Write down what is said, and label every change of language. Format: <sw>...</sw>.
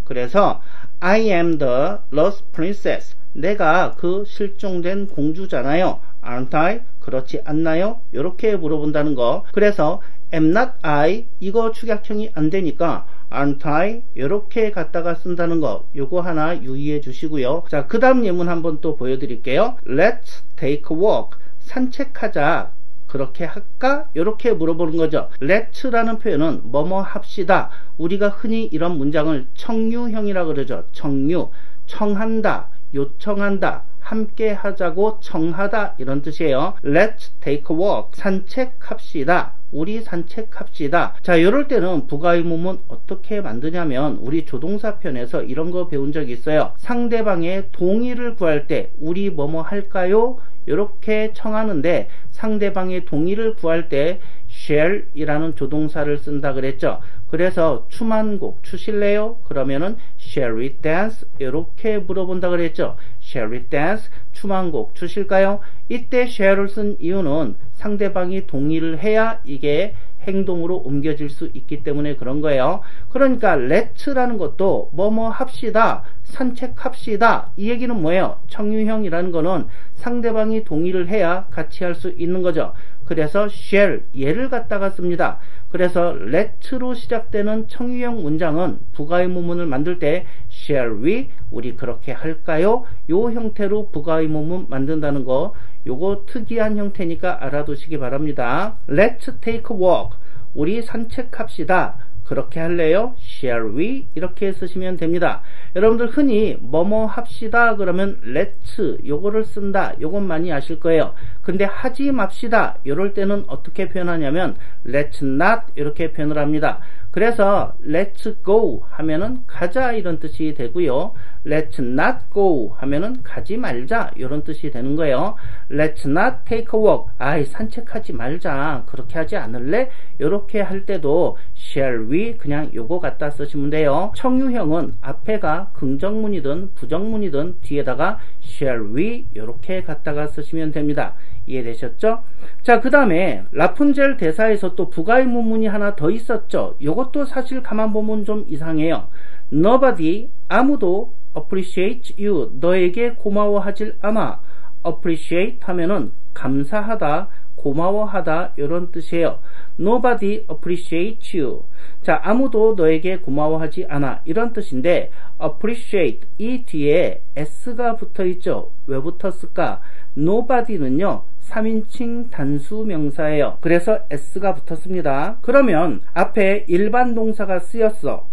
<ko>그래서</ko> <en>I am the lost princess,</en> <ko>내가 그 실종된 공주잖아요.</ko> <en>aren't I?</en> <ko>그렇지 않나요? 이렇게 물어본다는 거. 그래서</ko> <en>am not I</en> <ko>이거 축약형이 안 되니까</ko> <en>aren't I</en> <ko>이렇게 갖다가 쓴다는 거, 요거 하나 유의해 주시고요. 자, 그 다음 예문 한번 또 보여드릴게요.</ko> <en>Let's take a walk,</en> <ko>산책하자. 그렇게 할까? 이렇게 물어보는 거죠. let라는 표현은 뭐뭐 합시다. 우리가 흔히 이런 문장을 청유형이라 그러죠. 청유, 청한다, 요청한다, 함께 하자고 청하다 이런 뜻이에요.</ko> <en>Let's take a walk,</en> <ko>산책합시다. 우리 산책합시다. 자, 이럴 때는 부가 의문문 어떻게 만드냐면 우리 조동사편에서 이런 거 배운 적이 있어요. 상대방의 동의를 구할 때 우리 뭐뭐 할까요? 이렇게 청하는데 상대방의 동의를 구할 때 shall 이라는 조동사를 쓴다 그랬죠. 그래서 춤한 곡 추실래요? 그러면은</ko> <en>shall we dance?</en> <ko>이렇게 물어본다 그랬죠.</ko> <en>shall we dance?</en> <ko>춤한 곡 추실까요? 이때 shall을 쓴 이유는 상대방이 동의를 해야 이게 행동으로 옮겨질 수 있기 때문에 그런 거예요. 그러니까 let라는 것도 뭐뭐 합시다, 산책합시다, 이 얘기는 뭐예요? 청유형이라는 거는 상대방이 동의를 해야 같이 할 수 있는 거죠. 그래서 shall 얘를 갖다가 씁니다. 그래서 let로 시작되는 청유형 문장은 부가의문문을 만들 때</ko> <en>shall we,</en> <ko>우리 그렇게 할까요? 요 형태로 부가의문문 만든다는 거, 요거 특이한 형태니까 알아두시기 바랍니다.</ko> <en>Let's take a walk,</en> <ko>우리 산책합시다. 그렇게 할래요?</ko> <en>Shall we?</en> <ko>이렇게 쓰시면 됩니다. 여러분들 흔히 뭐뭐 합시다 그러면 let's 요거를 쓴다, 요건 많이 아실 거예요. 근데 하지 맙시다 이럴 때는 어떻게 표현하냐면</ko> <en>let's not</en> <ko>이렇게 표현을 합니다. 그래서</ko> <en>let's go</en> <ko>하면은 가자 이런 뜻이 되고요.</ko> <en>let's not go</en> <ko>하면은 가지 말자 이런 뜻이 되는 거예요.</ko> <en>let's not take a walk.</en> <ko>아이 산책하지 말자. 그렇게 하지 않을래? 이렇게 할 때도</ko> <en>shall we</en> <ko>그냥 요거 갖다 쓰시면 돼요. 청유형은 앞에가 긍정문이든 부정문이든 뒤에다가</ko> <en>shall we</en> <ko>이렇게 갖다가 쓰시면 됩니다. 이해되셨죠? 자, 그 다음에 라푼젤 대사에서 또 부가의문문이 하나 더 있었죠. 요것도 사실 가만 보면 좀 이상해요. Nobody, 아무도</ko> <en>appreciate you,</en> <ko>너에게 고마워하질 않아. appreciate 하면은 감사하다, 고마워하다 이런 뜻이에요.</ko> <en>Nobody appreciates you.</en> <ko>자, 아무도 너에게 고마워하지 않아 이런 뜻인데 appreciate 이 뒤에 s가 붙어 있죠. 왜 붙었을까? Nobody는요 3인칭 단수 명사예요. 그래서 s가 붙었습니다. 그러면 앞에 일반 동사가 쓰였어.</ko>